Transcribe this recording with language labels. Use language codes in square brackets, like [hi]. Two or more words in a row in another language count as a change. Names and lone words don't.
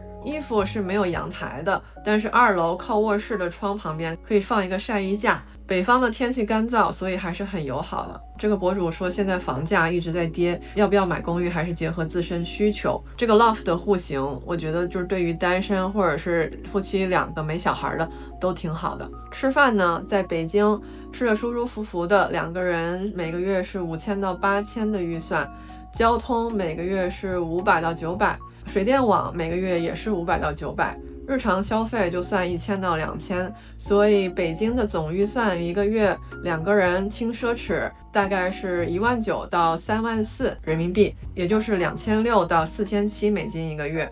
[zh] 衣服是沒有陽台的，但是2樓靠臥室的窗旁邊可以放一個曬衣架。北方的天氣乾燥，所以還是很友好的。這個博主說現在房價一直在跌，要不要買公寓還是結合自身需求。這個 loft 的戶型，我覺得就是對於單身或者是夫妻2個沒小孩的都挺好的。吃飯呢，在北京吃着舒舒服服的，2個人每個月是5000到8000的預算，交通每個月是500到900，水電網每個月也是500到900。日常消費就算1000到2000，所以北京的總預算一個月2個人輕奢侈大概是19000到34000人民幣，也就是2600到4700美金一個月。